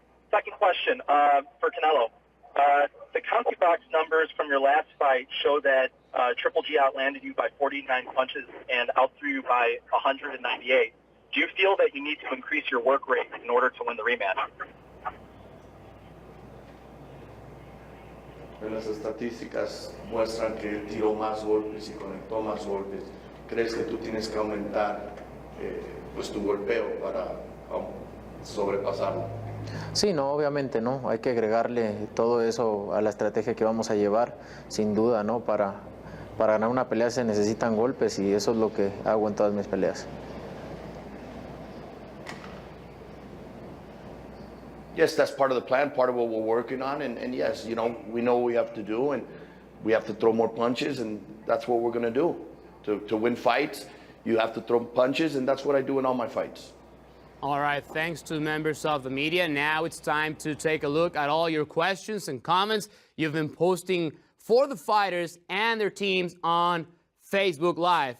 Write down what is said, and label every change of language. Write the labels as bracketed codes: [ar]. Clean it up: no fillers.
[en] Second question for Canelo. The CompuBox numbers from your last fight show that Triple G outlanded you by 49 punches and outthrew you by 198. Do you feel that you need to increase your work rate in order to win the rematch? [es] Las estadísticas muestran que él tiró más golpes y conectó más golpes. ¿Crees que tú tienes que aumentar pues tu golpeo para sobrepasarlo? Sí, no, obviamente no. Hay que agregarle todo eso a la estrategia que vamos a llevar, sin duda, ¿no? Para ganar una pelea se necesitan golpes y eso es lo que hago en todas mis peleas. [en] Yes, that's part of the plan, part of what we're working on, and yes, you know, we know what we have to do, and we have to throw more punches, and that's what we're going to do. To win fights, you have to throw punches, and that's what I do in all my fights. All right, thanks to members of the media. Now it's time to take a look at all your questions and comments you've been posting for the fighters and their teams on Facebook Live.